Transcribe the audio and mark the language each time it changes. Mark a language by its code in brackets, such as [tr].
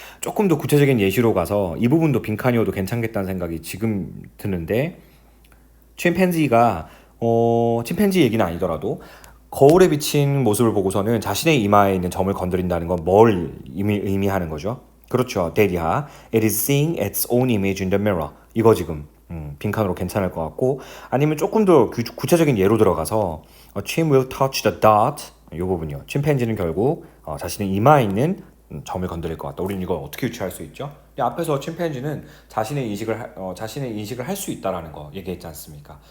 [ko] 조금 더 구체적인 예시로 가서 이 부분도 빈칸이어도 괜찮겠다는 생각이 지금 드는데 침팬지가 침팬지 얘기는 아니더라도 거울에 비친 모습을 보고서는 자신의 이마에 있는 점을 건드린다는 건 뭘 의미하는 거죠? 그렇죠. 데리하. [en] It is seeing its own image in the mirror. [ko] 이거 지금 빈칸으로 괜찮을 것 같고 아니면 조금 더 구체적인 예로 들어가서 [en] Chim will touch the dot [ko] 이 부분이요. 침팬지는 결국 자신의 이마에 있는 점을 건드릴 것 같다. 우리는 이걸 어떻게 유추할 수 있죠? 앞에서 침팬지는 자신의 인식을 할 수 있다라는 거 얘기했지 않습니까?